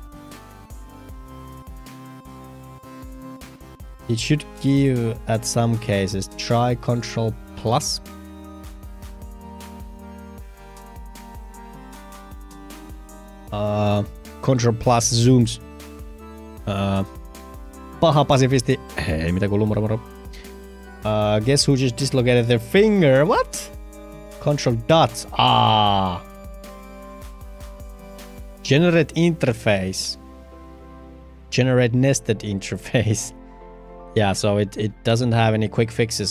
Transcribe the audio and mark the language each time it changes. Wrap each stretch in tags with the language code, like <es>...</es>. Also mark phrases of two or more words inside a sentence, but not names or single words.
<en>It should give at some cases. Try Control Plus. Control Plus zooms.</en> <fi>Paha pasifisti. Hei, mitä kuuluu, moro.</fi> <en>Guess who just dislocated their finger? What? Control dots. Generate interface. Generate nested interface. Yeah, so it doesn't have any quick fixes.</en>